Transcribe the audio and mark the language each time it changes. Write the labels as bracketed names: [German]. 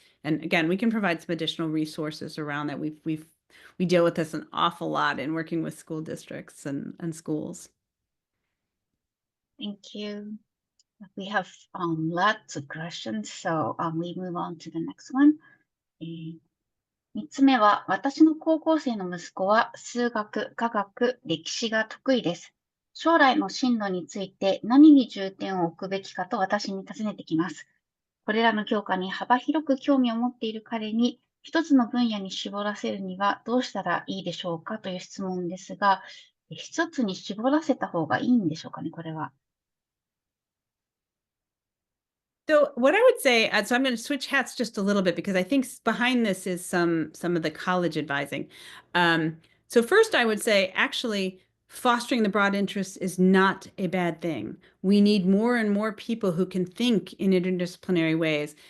[English] And again, we can provide some additional resources around that. We deal with this an awful lot in working with school districts and schools. Thank you. We have lots of questions, so we move on to the next one. [Japanese] 3つ目は、私の高校生の息子は数学、科学、歴史が得意です。将来の進路について何に重点を置くべきかと私に尋ねてきます。これらの教科に幅広く興味を持っている彼に一つの分野に絞らせるにはどうしたらいいでしょうかという質問ですが、一つに絞らせた方がいいんでしょうかね、これは。 [English] So what I would say, so I'm going to switch hats just a little bit because I think behind this is some of the college advising. So first I would say actually fostering the broad interests is not a bad thing. We need more and more people who can think in interdisciplinary ways.